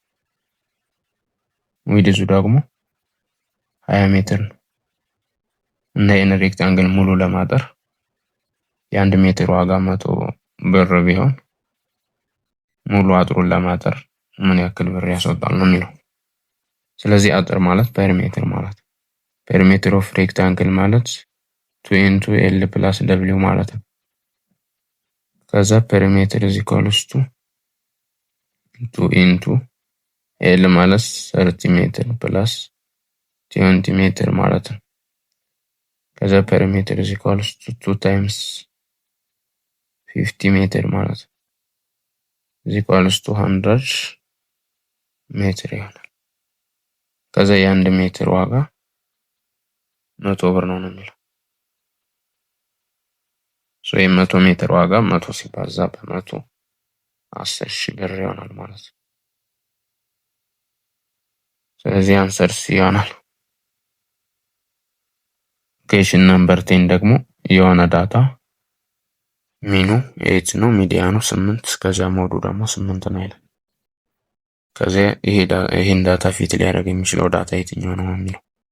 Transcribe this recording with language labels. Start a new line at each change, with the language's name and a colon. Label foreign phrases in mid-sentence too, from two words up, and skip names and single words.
Amharic: ዊድዙ ደግሞ 20 ሜትር ነው እና ይህን ሬክታንግል ሙሉ ለማጠር የ1 ሜትር ዋጋ 100 ብር ቢሆን ሙሉ አጥሩን ለማጠር ምን ያክል ብር ያስወጣል ነው የሚለው። ስለዚህ አጥር ማለት ፔሪሜትር ማለት ነው።
English: perimeter of rectangle
Amharic: ማለት
English: 2 into L plus W
Amharic: ማለት ነው። ከዛ ፔሪሜትር
English: is equals to 2 into L
Amharic: ማለት 30 ሜትር ፕላስ 20 ሜትር ማለት ነው። ከዛ ፔሪሜትር
English: is equals to 2 times 50
Amharic: ሜትር ማለት ነው
English: is equals to 100
Amharic: ሜትር ይሆናል። ከዛ የ1 ሜትር ዋጋ 100 ብር ነው የሚለው። የ100 ሜትር ዋጋ 100 ሲባዛ በ100 10,000 ብር ይሆናል ማለት ነው። ስለዚህ
English: answer C
Amharic: ይሆናል።
English: question number 10
Amharic: ደግሞ የሆነ ዳታ ሚኑ 8 ነው፣ ሚዲያኑ 8፣ ከዛ ሞዱ ደግሞ 8 ነው ይላል። ከዛ ይሄን ዳታ ፊት ሊያደርግ የሚችለው ዳታ የትኛው ነው የሚለው።